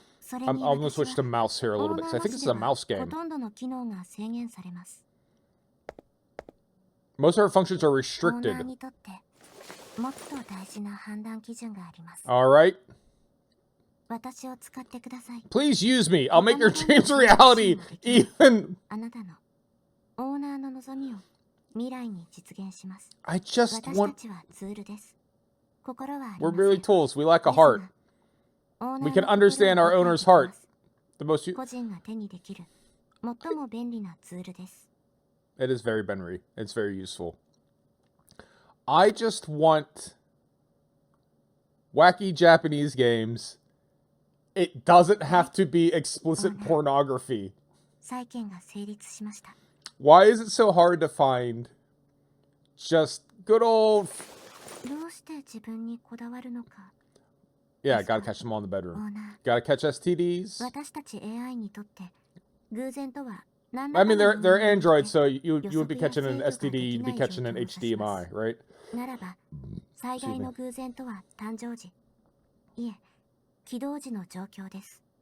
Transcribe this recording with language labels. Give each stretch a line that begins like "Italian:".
English: I'm gonna switch to mouse here a little bit because I think this is a mouse game.
Japanese: ほとんどの機能が制限されます。
English: Most of our functions are restricted.
Japanese: オーナーにとってもっと大事な判断基準があります。
English: All right.
Japanese: 私を使ってください。
English: Please use me. I'll make your dreams a reality. Even.
Japanese: あなたのオーナーの望みを未来に実現します。
English: I just want.
Japanese: 私たちはツールです。心はありません。
English: We're merely tools. We lack a heart. We can understand our owner's heart. The most.
Japanese: 個人が手にできる最も便利なツールです。
English: It is very Benry. It's very useful. I just want wacky Japanese games. It doesn't have to be explicit pornography.
Japanese: 債権が成立しました。
English: Why is it so hard to find just good old...
Japanese: どうして自分にこだわるのか。
English: Yeah, gotta catch them all in the bedroom. Gotta catch STDs.
Japanese: 私たち AI にとって偶然とは
English: I mean, they're Android, so you wouldn't be catching an STD, you'd be catching an HDMI, right?
Japanese: ならば、最大の偶然とは誕生時。いえ、起動時の状況です。